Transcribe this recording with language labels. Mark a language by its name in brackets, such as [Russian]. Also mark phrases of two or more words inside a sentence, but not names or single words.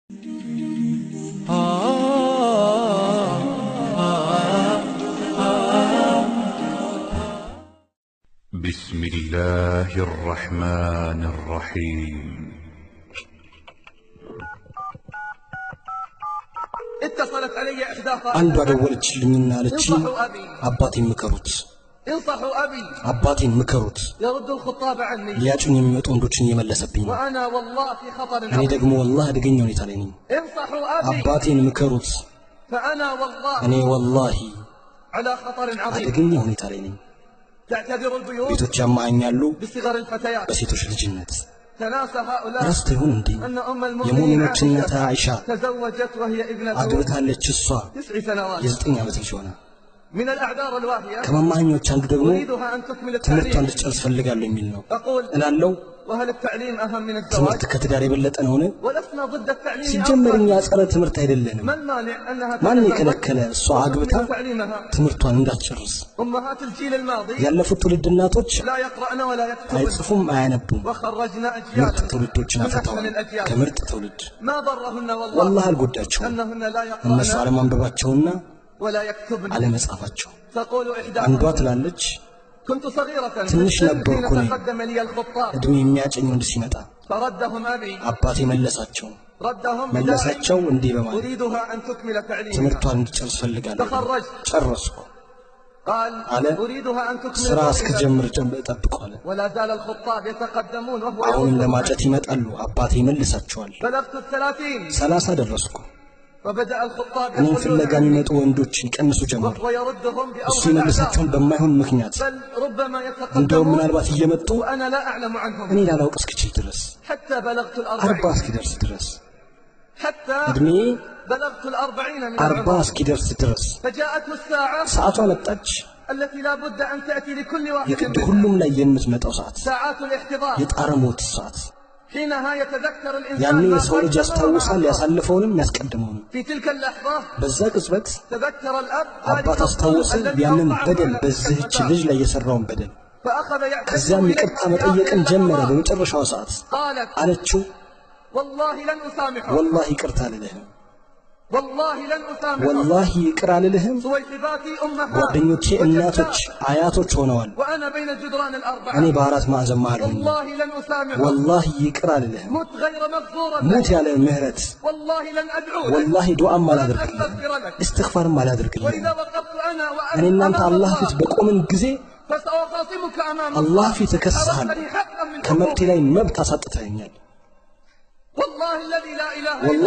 [Arabic] بسم الله الرحمن الرحيم. اتصلت علي إحداها [Amharic] አንዷ ደወለችልኝና አለችኝ አባቴን ምከሩት [Arabic] انصحوا أبي [Amharic] አባቴን ምከሩት [Arabic] يرد الخطاب عني [Amharic] ሊያጩኝ የሚመጡ ወንዶችን እየመለሰብኝ ነው [Arabic] وأنا والله في خطر [Amharic] እኔ ደግሞ والله አደገኛ ሁኔታ ላይ ነኝ [Arabic] انصحوا أبي [Amharic] አባቴን ምከሩት [Arabic] فأنا والله [Amharic] እኔ والله [Arabic] على خطر عظيم [Amharic] አደገኛ ሁኔታ ላይ ነኝ [Arabic] تعتذر البيوت [Amharic] ቤቶች ያማኛሉ [Arabic] بصغر الفتيات [Amharic] በሴቶች ልጅነት [Arabic] تناسى هؤلاء [Amharic] ረስተ ይሁን እንዴ [Arabic] أن أم المؤمنين [Amharic] የሙእሚኖች እናት አይሻ [Arabic] تزوجت وهي ابنة [Amharic] አግብታለች እሷ [Arabic] 9 سنوات [Amharic] የ9 ዓመት ልጅ ሆና [Arabic] من الأعذار الواهية [Amharic] ከማማኞች አንዱ ደግሞ [Arabic] أريدها أن تكمل [Amharic] ትምህርቷን [Arabic] التعليم [Amharic] ልትጨርስ ፈልጋለሁ የሚል ነው [Arabic] أقول [Amharic] እላለሁ [Arabic] وهل التعليم أهم من الزواج [Amharic] ትምህርት ከትዳር የበለጠ ነውን [Arabic] ولسنا ضد التعليم [Amharic] ሲጀመር እኛ ጸረ ትምህርት አይደለንም [Arabic] ما المانع أنها [Amharic] ማን [Arabic] تتزوج [Amharic] የከለከለ እሷ አግብታ [Arabic] وتكمل تعليمها [Amharic] ትምህርቷን እንዳትጨርስ [Arabic] أمهات الجيل الماضي [Amharic] ያለፉት ትውልድ እናቶች [Arabic] لا يقرأن ولا يكتبن [Amharic] አይጽፉም አያነቡም [Arabic] وخرجنا [Amharic] ምርጥ [Arabic] أجيالا [Amharic] ትውልዶችን [Arabic] من [Amharic] አፈርተዋል [Arabic] أحسن الأجيال [Amharic] ከምርጥ ትውልድ [Arabic] ما ضرهن والله [Amharic] والله አልጎዳቸውም [Arabic] أنهن لا [Amharic] እነሱ [Arabic] يقرأن [Amharic] አለማንበባቸውና [Arabic] ولا يكتبن [Amharic] አለመጻፋቸው [Arabic] تقول [Amharic] አንዷ [Arabic] إحداهن [Amharic] ትላለች [Arabic] كنت صغيرة [Amharic] ትንሽ [Arabic] حين [Amharic] ነበርኩ እኔ [Arabic] تقدم لي الخطاب [Amharic] እድሜ የሚያጨኝ ወንድ ሲመጣ [Arabic] فردهم أبي [Amharic] አባቴ መለሳቸው [Arabic] ردهم بداعي [Amharic] መለሳቸው እንዲህ በማለት [Arabic] أريدها أن تكمل تعليمها [Amharic] ትምህርቷን እንድጨርስ ፈልጋለሁ [Arabic] تخرجت [Amharic] ጨረስኩ [Arabic] قال على أريدها أن تكمل [Amharic] ስራ [Arabic] تعليمها [Amharic] እስክጀምር ጠብቀዋል [Arabic] ولا زال الخطاب يتقدمون وهو [Amharic] አሁንም [Arabic] يرد [Amharic] ለማጨት ይመጣሉ አባቴ ይመልሳቸዋል [Arabic] بلغت 30 [Amharic] 30 ደረስኩ [Arabic] فبدأ الخطاب [Amharic] እኔን [Arabic] يقولون [Amharic] ፍለጋ የሚመጡ ወንዶች ይቀንሱ ጀመሩ [Arabic] وهو يردهم [Amharic] እሱ [Arabic] بأوهى الأعذار [Amharic] ይመልሳቸውን በማይሆን ምክንያት [Arabic] بل ربما [Amharic] እንደውም [Arabic] يتقدمون [Amharic] ምናልባት እየመጡ [Arabic] وأنا لا أعلم عنهم [Amharic] እኔ ላላውቅ እስክችል ድረስ [Arabic] حتى بلغت 40 40 [Amharic] እስኪደርስ ድረስ [Arabic] حتى [Amharic] እድሜ [Arabic] بلغت 40 من 40 العمر [Amharic] እስኪደርስ ድረስ [Arabic] فجاءته الساعة [Amharic] ሰዓቷ መጣች [Arabic] التي لا بد أن تأتي لكل واحد [Amharic] የግድ [Arabic] منهم [Amharic] ሁሉም ላይ የምትመጣው ሰዓት [Arabic] ساعات الاحتضار [Amharic] የጣረ ሞት ሰዓት [Arabic] حينها يتذكر [Amharic] ያኔ [Arabic] الإنسان ما [Amharic] የሰው ልጅ ያስታውሳል [Arabic] قدم [Amharic] ያሳለፈውንም ያስቀድመውንም [Arabic] في تلك اللحظة [Amharic] በዛ ቅጽበት [Arabic] تذكر الأب [Amharic] አባት አስታወሰ ያንን በደል በዚህች ልጅ ላይ የሰራውን በደል [Arabic] فأخذ يعتذر [Amharic] ከዚያም [Arabic] إليه [Amharic] ይቅርታ [Arabic] في [Amharic] መጠየቅን [Arabic] آخر [Amharic] ጀመረ [Arabic] اللحظات. [Amharic] በመጨረሻው ሰዓት [Arabic] قالت [Amharic] አለችው [Arabic] والله لن أسامحه [Amharic] والله ይቅርታ አልልህም [Arabic] والله لن أسامحه [Amharic] والله ይቅር አልልህም [Arabic] صويحباتي أمها [Amharic] ጓደኞቼ እናቶች አያቶች ሆነዋል [Arabic] وأنا بين الجدران [Amharic] እኔ [Arabic] الأربعة [Amharic] በአራት ማዕዘን መሃል ሆኜ [Arabic] والله لن أسامحه [Amharic] والله ይቅር አልልህም [Arabic] مت غير مغفورة [Amharic] ሞት ያለ ምህረት [Arabic] والله لن أدعو لك [Amharic] والله ዱዓም [Arabic] ولن [Amharic] አላደርግልህም [Arabic] أستغفر لك [Amharic] እስትግፋርም አላደርግልህም [Arabic] وإذا وقفت أنا [Amharic] እኔ [Arabic] وأنت [Amharic] እናንተ [Arabic] أمام [Amharic] አላህ ፊት [Arabic] الله [Amharic] በቆምን ጊዜ [Arabic] فسأخاصمك أمام [Amharic] አላህ ፊት እከስሃለሁ [Arabic] أردتني حقا من [Amharic] ከመብቴ [Arabic] حقوقي [Amharic] ላይ መብት አሳጥተኸኛል [Arabic] والله الذي لا إله والله إلا